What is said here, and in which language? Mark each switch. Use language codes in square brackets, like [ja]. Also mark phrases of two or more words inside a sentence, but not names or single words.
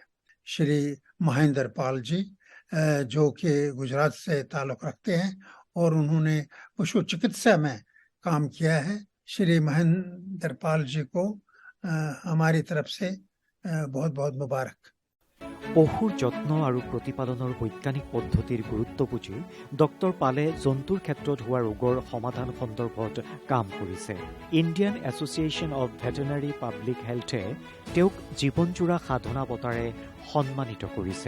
[hi] श्री महेंद्र पाल जी, जो कि गुजरात से ताल्लुक़ रखते हैं और उन्होंने पशु चिकित्सा में काम किया है, श्री महेंद्र पाल जी को हमारी तरफ से बहुत बहुत मुबारक। [as] পশুৰ যত্ন আৰু প্ৰতিপালনৰ বৈজ্ঞানিক পদ্ধতিৰ গুৰুত্ব বুজি ডক্টৰ পালে জন্তুৰ ক্ষেত্ৰত হোৱা ৰোগৰ সমাধান সন্দৰ্ভত কাম কৰিছে। ইণ্ডিয়ান এছ'চিয়েশ্যন অৱ ভেটেনাৰী পাব্লিক হেল্থে তেওঁক জীৱনজোৰা সাধনা বঁটাৰে সন্মানিত কৰিছে।